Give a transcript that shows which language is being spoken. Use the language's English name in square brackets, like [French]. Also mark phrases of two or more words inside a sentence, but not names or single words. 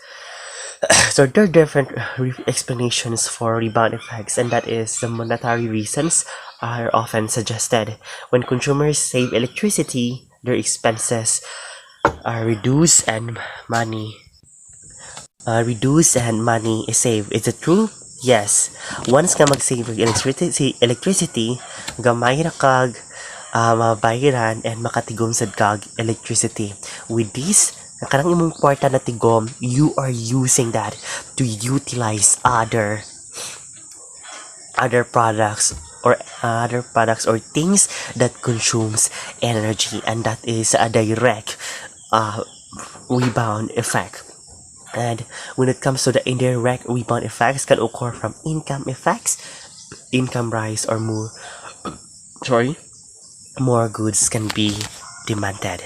[English] So there are different explanations for rebound effects, and that is the monetary reasons are often suggested. When consumers save electricity, their expenses are reduced and money is saved. Is it true? Yes. [Cebuano] Once ka mag-save ng electricity, gamay ra kag mabayaran and makatigom sad kag electricity. [English] With this, [Cebuano] kanang imong kwarta na tigom, [English] you are using that to utilize other products or things that consumes energy, and that is a direct rebound effect. And when it comes to the indirect rebound effects, can occur from income effects, income rise, or more goods can be demanded.